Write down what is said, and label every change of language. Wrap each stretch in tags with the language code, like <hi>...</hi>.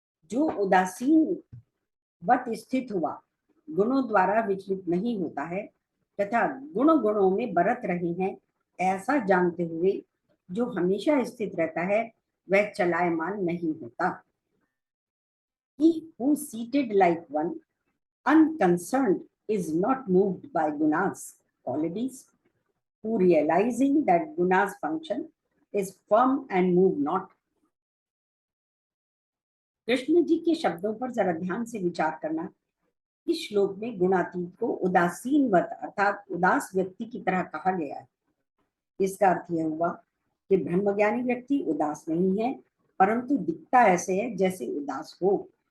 <hi>जो उदासीन वत स्थित हुआ, गुणों द्वारा विचलित नहीं होता है तथा गुण गुणों में बरत रहे हैं ऐसा जानते हुए जो हमेशा स्थित रहता है, वह चलायमान नहीं होता।</hi> <en>He who seated like one unconcerned is not moved by gunas qualities, who realizing that gunas function is firm and move not.</en> <hi>Krishna ji के शब्दों पर जरा ध्यान से विचार करना। इस श्लोक में गुणातीत को उदासीनवत अर्थात उदास व्यक्ति की तरह कहा गया है। इसका अर्थ यह हुआ कि ब्रह्मज्ञानी व्यक्ति उदास नहीं है, परंतु दिखता ऐसे है जैसे उदास हो।</hi>